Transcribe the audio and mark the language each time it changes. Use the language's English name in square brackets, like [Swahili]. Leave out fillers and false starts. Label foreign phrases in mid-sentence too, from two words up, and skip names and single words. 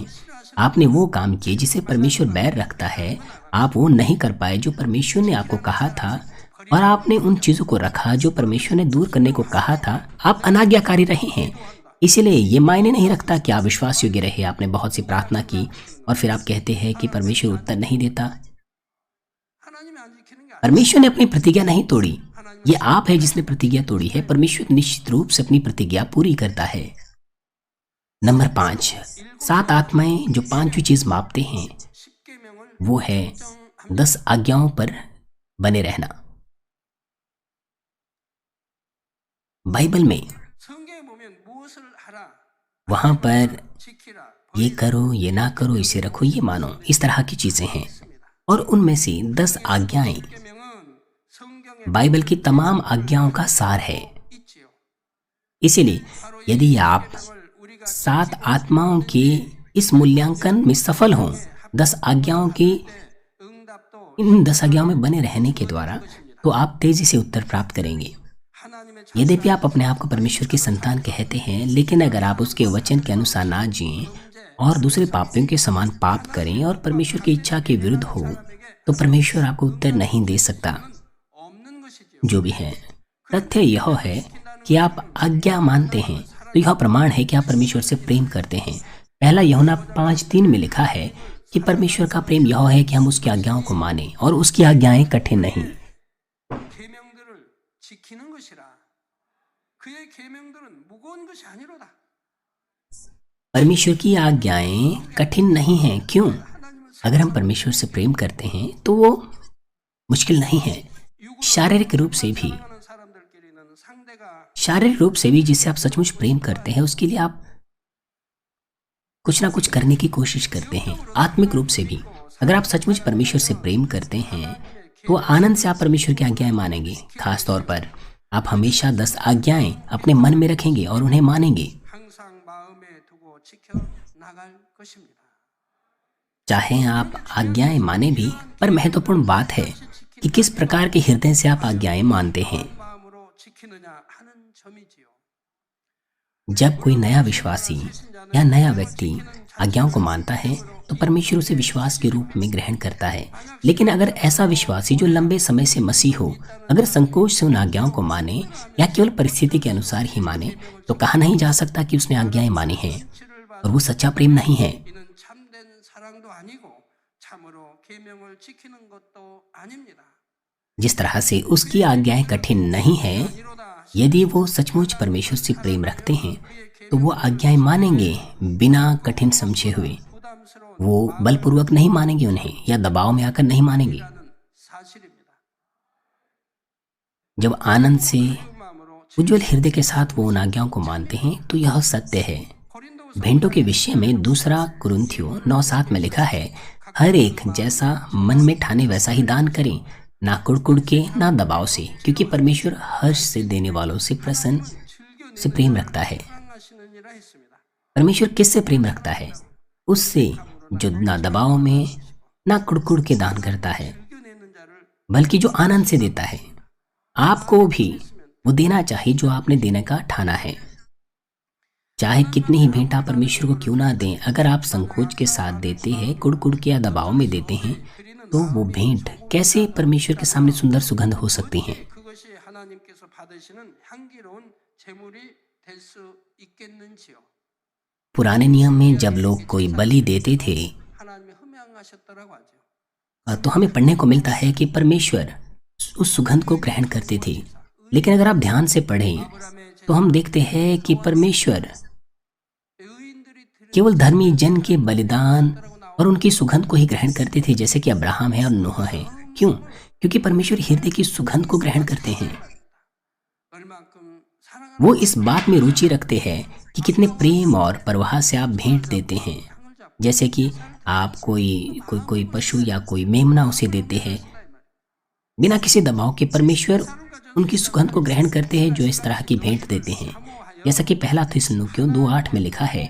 [Hindi] आपने वो काम किए जिसे परमेश्वर बैर रखता है, आप वो नहीं कर पाए जो परमेश्वर ने आपको कहा था, और आपने उन चीज़ों को रखा जो परमेश्वर ने दूर करने को कहा था। आप अनाज्ञाकारी रहे हैं। इसीलिए ये मायने नहीं रखता कि आप विश्वास योग्य रहे, आपने बहुत सी प्रार्थना की और फिर आप कहते हैं कि परमेश्वर उत्तर नहीं देता। [Korean] 하나님이 안 지키는 게 아니에요. [Hindi] परमेश्वर ने अपनी प्रतिज्ञा नहीं तोड़ी, ये आप है जिसने प्रतिज्ञा तोड़ी है। परमेश्वर निश्चित रूप से अपनी प्रतिज्ञा पूरी करता है। नंबर 5, 7 आत्माएं जो पांचवी चीज मापते हैं [Korean] 10계명을 [Hindi] वो है 10 आज्ञाओं पर बने रहना। बाइबल में [Korean] 성경에 보면 무엇을 하라, [Hindi] वहां पर [Korean] 지키라, [Hindi] ये करो, ये ना करो, इसे रखो, ये मानो, इस तरह की चीजें हैं। और उनमें से 10 आज्ञाएं [Korean] 계명은 성경에 [Hindi] बाइबल की तमाम आज्ञाओं का सार है। [Korean] 있지요. [Hindi] इसीलिए यदि आप [Korean] 계명을 우리가 [Hindi] 7 आत्माओं के इस मूल्यांकन में सफल हों, 10 आज्ञाओं की [Korean] 응답도 [Hindi] इन 10 आज्ञाओं में बने रहने के द्वारा, तो आप तेजी से उत्तर प्राप्त करेंगे। [Korean] 하나님의 [Hindi] यद्यपि आप अपने आप को परमेश्वर की संतान कहते हैं, लेकिन अगर आप उसके वचन के अनुसार ना जिएं और दूसरे पापियों के समान पाप करें और परमेश्वर की इच्छा के विरुद्ध हो, तो परमेश्वर आपको उत्तर नहीं दे सकता। [Korean] 없는 것이지요. [Hindi] जो भी है, तथ्य यह है कि आप आज्ञा मानते हैं, तो यह प्रमाण है कि आप परमेश्वर से प्रेम करते हैं। पहला यूहन्ना 5:3 में लिखा है कि परमेश्वर का प्रेम यह है कि हम उसकी आज्ञाओं को माने और उसकी आज्ञाएं कठिन नहीं। [Korean] 계명들을 지키는 것이라. 그의 계명들은 무거운 것이 아니로다. [Hindi] परमेश्वर की आज्ञाएं कठिन नहीं हैं। क्यों? [Korean] 하나님을 [Hindi] अगर हम परमेश्वर से प्रेम करते हैं तो वो मुश्किल नहीं है। शारीरिक रूप से भी, [Korean] 사랑하는 사람들끼리는 상대가 [Hindi] शारीरिक रूप से भी जिसे आप सचमुच प्रेम करते हैं उसके लिए आप कुछ ना कुछ करने की कोशिश करते हैं। आत्मिक रूप से भी अगर आप सचमुच परमेश्वर से प्रेम करते हैं तो आनंद से आप परमेश्वर की आज्ञाएं मानेंगे। खास तौर पर आप हमेशा 10 आज्ञाएं अपने मन में रखेंगे और उन्हें मानेंगे, [Korean] 항상 마음에 두고 지켜 나갈 것입니다. [Hindi] चाहे आप आज्ञाएं माने भी। पर महत्वपूर्ण बात है कि किस प्रकार के हृदय से आप आज्ञाएं मानते हैं। [Korean] 마음으로 지키느냐 하는 점이지요. [Hindi] जब कोई नया विश्वासी या नया व्यक्ति आज्ञाओं को मानता है तो परमेश्वर उसे विश्वास के रूप में ग्रहण करता है। लेकिन अगर ऐसा विश्वासी जो लंबे समय से मसीह हो, अगर संकोच से उन आज्ञाओं को माने या केवल परिस्थिति के अनुसार ही माने, तो कहा नहीं जा सकता कि उसने आज्ञाएं मानी हैं और वो सच्चा प्रेम नहीं है। [Korean] 이는 참된 사랑도 아니고 참으로 계명을 지키는 것도 아닙니다. [Hindi] जिस तरह से उसकी आज्ञाएं कठिन नहीं हैं, यदि वो सचमुच परमेश्वर से प्रेम रखते हैं तो वो आज्ञाएं मानेंगे बिना कठिन समझे हुए। [Korean] 부담스러운 [Hindi] वो बलपूर्वक नहीं मानेंगे उन्हें या दबाव में आकर नहीं मानेंगे। [Korean] 사실입니다. [Hindi] जब आनंद से [Korean] 마음으로 [Hindi] उज्जवल हृदय के साथ वो उन आज्ञाओं को मानते हैं तो यह सत्य है। [Korean] 고린도후서 [Hindi] भेंटों के विषय में 2 कुरिन्थियों 9:7 में लिखा है, हर एक जैसा मन में ठाने वैसा ही दान करें, ना कुड़कुड़ के ना दबाव से, क्योंकि परमेश्वर हर्ष से देने वालों से प्रसन्न से प्रेम रखता है। [Korean] 사랑하시느니라 했습니다. [Hindi] परमेश्वर किससे प्रेम रखता है? उससे जो ना दबाव में ना कुड़कुड़ के दान करता है, [Korean] 즐겨내는 자를 [Hindi] बल्कि जो आनंद से देता है। आपको भी वो देना चाहिए जो आपने देने का ठाना है। चाहे कितनी ही भेंट आप परमेश्वर को क्यों ना दें, अगर आप संकोच के साथ देते हैं, कुड़ के या दबाव में देते हैं, तो वो भेंट कैसे परमेश्वर के सामने सुंदर सुगंध हो सकती हैं। [Korean] 그것이 하나님께서 받으시는 향기로운 제물이 될 수 있겠는지요? [Hindi] पुराने नियम में जब लोग कोई बलि देते थे [Korean] 하나님이 흠양하셨더라고 하죠. [Hindi] तो हमें पढ़ने को मिलता है कि परमेश्वर उस सुगंध को ग्रहण करते थे। लेकिन अगर आप ध्यान से पढ़ें तो हम देखते हैं कि परमेश्वर [Korean] 의인들이 드린 [Hindi] केवल धर्मी जन के बलिदान और उनकी सुगंध को ही ग्रहण करते थे, जैसे कि अब्राहम है और नूह है। क्यों? क्योंकि परमेश्वर हृदय की सुगंध को ग्रहण करते हैं। [Korean] 얼만큼 사랑하는 [Hindi] वो इस बात में रुचि रखते हैं कि कितने प्रेम और परवाह से आप भेंट देते हैं। जैसे कि आप कोई पशु या कोई मेमना उसे देते हैं बिना किसी दबाव के। परमेश्वर उनकी सुगंध को ग्रहण करते हैं जो इस तरह की भेंट देते हैं, जैसा कि पहला थिस्सलुनीकियों 2:8 में लिखा है।